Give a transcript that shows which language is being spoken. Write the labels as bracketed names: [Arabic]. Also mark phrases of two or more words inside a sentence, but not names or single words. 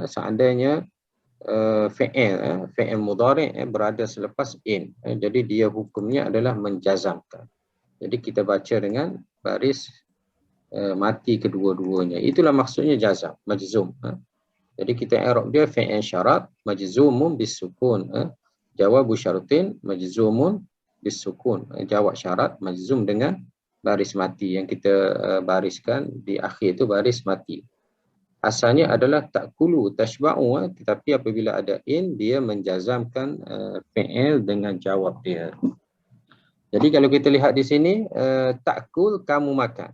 [Indonesian] Seandainya [Arabic] فعل مضارع' [Indonesian] berada selepas in. Jadi dia hukumnya adalah menjazamkan. Jadi kita baca dengan baris mati kedua-duanya. Itulah maksudnya jazam, majzum. Jadi kita i'rab dia [Arabic] فعل شرط مجزوم بسكون. جواب شرط مجزوم بسكون. جواب شرط مجزوم [Indonesian] dengan baris mati yang kita bariskan di akhir itu baris mati. Asalnya adalah [Arabic] تأكل تشبع, [Indonesian] tetapi apabila ada in dia menjazamkan fi'il dengan jawab dia. Jadi kalau kita lihat di sini, ta'kul kamu makan.